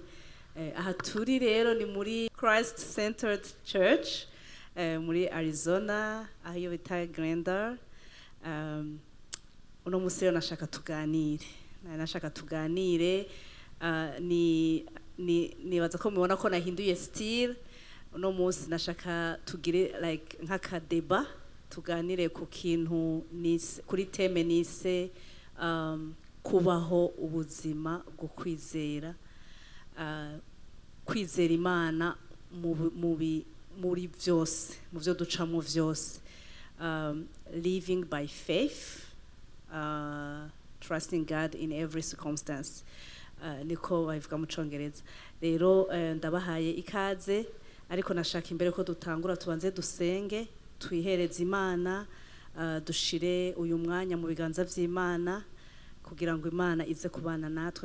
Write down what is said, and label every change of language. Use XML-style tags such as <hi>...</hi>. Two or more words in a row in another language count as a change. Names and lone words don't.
<rn>Aha turi rero ni muri Christ Centered Church muri Arizona, aho iyo bita Glendale. Uno munsi rero nashaka tuganire. Nibaza ko mubona ko nahinduye style. Uno munsi nashaka tugire like nk'akadeba, tuganire ku kintu kuri teme nise kubaho ubuzima bwo kwizera. Kwizera Imana muri byose, mu byo ducamo byose.</rn> <en>Living by faith, trusting God in every circumstance.</en> <rn>Niko bavuga mu Congereza. Rero ndabahaye ikaze, ariko nashaka imbere ko dutangura tubanze dusenge, twihereze Imana, dushire uyu mwanya mu biganza vy'Imana kugira ngo Imana ize kubana natwe.</rn>